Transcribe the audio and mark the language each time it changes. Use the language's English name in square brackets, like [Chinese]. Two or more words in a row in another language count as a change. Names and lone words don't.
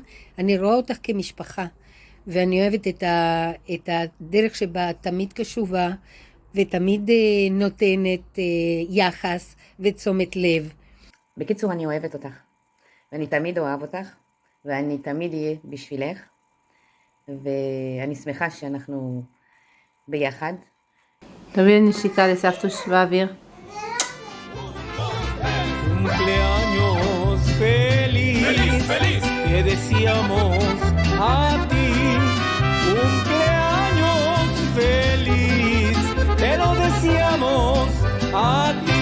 [Hebrew] אני רואה אותך כמשפחה, ואני אוהבת את הדרך שבה תמיד קשובה, ותמיד נותנת יחס ותשומת לב. בקיצור, אני אוהבת אותך, ואני תמיד אוהב אותך, ואני תמיד אהיה בשבילך, ואני שמחה שאנחנו ביחד. תביא נשיקה לסבתוש באוויר. [Spanish] Cumpleaños feliz, feliz, te deseamos a ti. Cumpleaños feliz, te lo deseamos a ti.